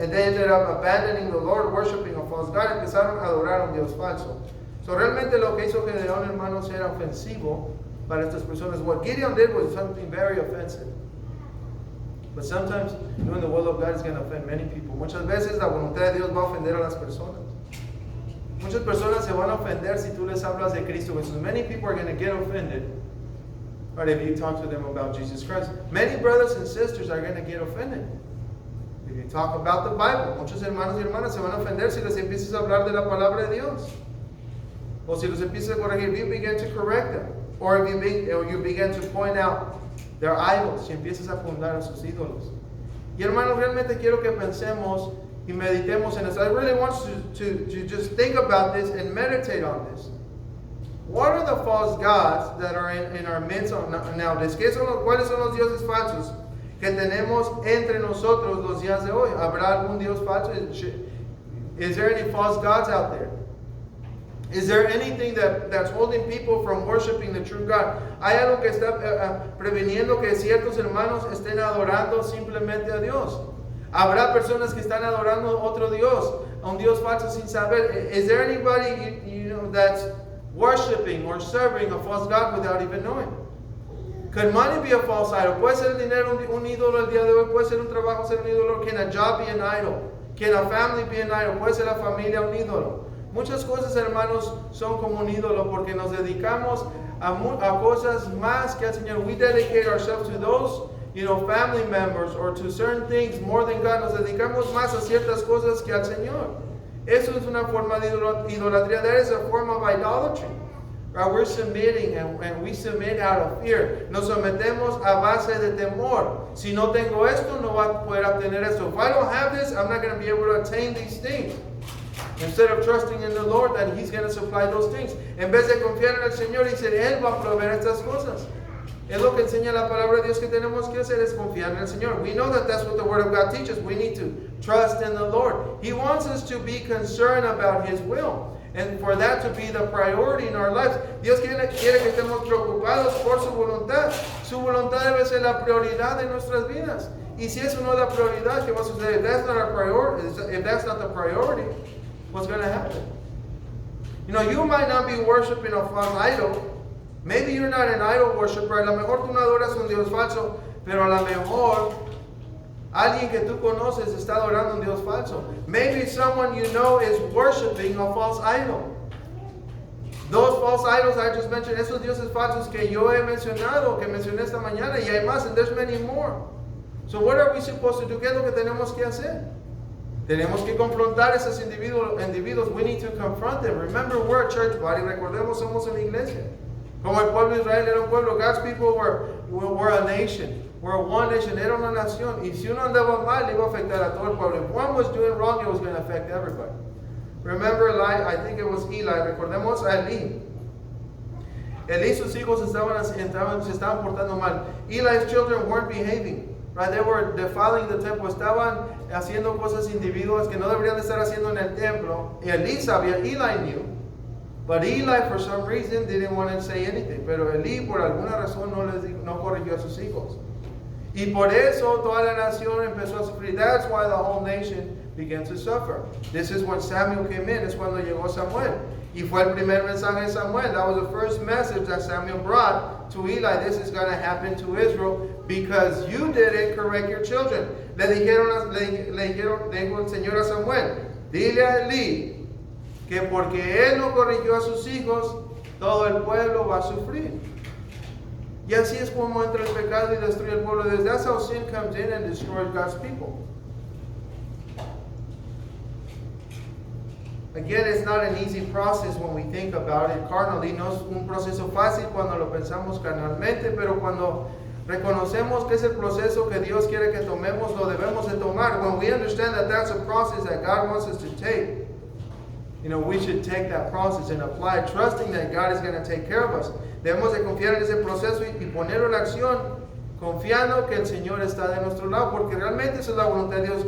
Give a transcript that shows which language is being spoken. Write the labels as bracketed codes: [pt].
[en] And they ended up abandoning the Lord, worshiping a false God. [es] Empezaron a adorar a un Dios falso. So realmente lo que hizo Gedeón, hermanos, era ofensivo para estas personas. [en] What Gideon did was something very offensive. But sometimes doing the will of God is going to offend many people. [es] Muchas veces la voluntad de Dios va a ofender a las personas. Muchas personas se van a ofender si tú les hablas de Cristo Jesús. [en] Many people are going to get offended, right, if you talk to them about Jesus Christ. Many brothers and sisters are going to get offended if you talk about the Bible. [es] Muchos hermanos y hermanas se van a ofender si les empiezas a hablar de la palabra de Dios. O si los empiezas a corregir, [en] if you begin to correct them. Or if you begin to point out their idols. [es] Si empiezas a fundar a sus ídolos. Y hermanos, realmente quiero que pensemos y meditemos en esto. [en] I really want to just think about this and meditate on this. What are the false gods that are in our midst nowadays? [es] ¿Cuáles son los dioses falsos que tenemos entre nosotros los días de hoy? ¿Habrá algún dios falso? [en] Is there any false gods out there? Is there anything that's holding people from worshiping the true God? [es] ¿Hay algo que está previniendo que ciertos hermanos estén adorando simplemente a Dios? Habrá personas que están adorando a otro Dios, a un Dios falso sin saber. [en] Is there anybody that's worshiping or serving a false God without even knowing? Could money be a false idol? [es] Puede ser el dinero un ídolo el día de hoy. Puede ser un trabajo ser un ídolo. [en] Can a job be an idol? Can a family be an idol? [es] Puede ser la familia un ídolo. Muchas cosas, hermanos, son como un ídolo porque nos dedicamos a cosas más que al Señor. [en] We dedicate ourselves to those, family members or to certain things more than God. [es] Nos dedicamos más a ciertas cosas que al Señor. Eso es una forma de idolatría. [en] That is a form of idolatry. We're submitting and we submit out of fear. [es] Nos sometemos a base de temor. Si no tengo esto, no voy a poder obtener esto. [en] If I don't have this, I'm not going to be able to attain these things. Instead of trusting in the Lord that He's going to supply those things. [es] En vez de confiar en el Señor, dice, Él va a proveer estas cosas. Es lo que enseña la palabra de Dios que tenemos que hacer, es confiar en el Señor. [en] We know that that's what the Word of God teaches. We need to trust in the Lord. He wants us to be concerned about His will. And for that to be the priority in our lives. [es] Dios quiere que estemos preocupados por su voluntad. Su voluntad debe ser la prioridad de nuestras vidas. Y si eso no es la prioridad, ¿qué va a suceder? [en] If that's not our priority, if that's not the priority, what's going to happen? You might not be worshiping a false idol. Maybe you're not an idol worshiper. [es] A lo mejor tú no adoras un Dios falso, pero a lo mejor alguien que tú conoces está adorando un Dios falso. [en] Maybe someone you know is worshiping a false idol. Those false idols I just mentioned, [es] esos dioses falsos que yo he mencionado, que mencioné esta mañana, y hay más, [en] and there's many more. So what are we supposed to do? [es] ¿Qué es lo que tenemos que hacer? Tenemos que confrontar a esos individuos. [en] We need to confront them. Remember, we're a church body. [es] Recordemos, somos una iglesia. Como el pueblo de Israel era un pueblo, [en] God's people were a nation. We're one nation, [es] era una nación. Y si uno andaba mal, le iba a afectar a todo el pueblo. [en] If one was doing wrong, it was going to affect everybody. Remember Eli, I think it was Eli, [es] recordemos a Eli. Eli, sus hijos se estaban portando mal. [en] Eli's children weren't behaving. Right? They were defiling the temple. [es] Estaban haciendo cosas individuales que no deberían de estar haciendo en el templo. Y Eli sabía, [en] Eli knew. But Eli, for some reason, didn't want to say anything. [es] Pero Eli, por alguna razón, no corrigió a sus hijos. Y por eso toda la nación empezó a sufrir. [en] That's why the whole nation began to suffer. This is when Samuel came in. [es] Es cuando llegó Samuel. Y fue el primer mensaje de Samuel. [en] That was the first message that Samuel brought to Eli. This is going to happen to Israel because you didn't correct your children. [es] Le dijo el Señor a Samuel, dile a Eli que porque él no corrigió a sus hijos, todo el pueblo va a sufrir. Y así es como entra el pecado y destruye el pueblo. [en] That's how sin comes in and destroys God's people. Again, it's not an easy process when we think about it carnally. [es] No es un proceso fácil cuando lo pensamos carnalmente, pero cuando reconocemos que es el proceso que Dios quiere que tomemos, lo debemos de tomar. [en] When we understand that that's a process that God wants us to take, we should take that process and apply it, trusting that God is going to take care of us. [es] Debemos de confiar en ese proceso y ponerlo en acción, confiando que el Señor está de nuestro lado, porque realmente esa es la voluntad de Dios.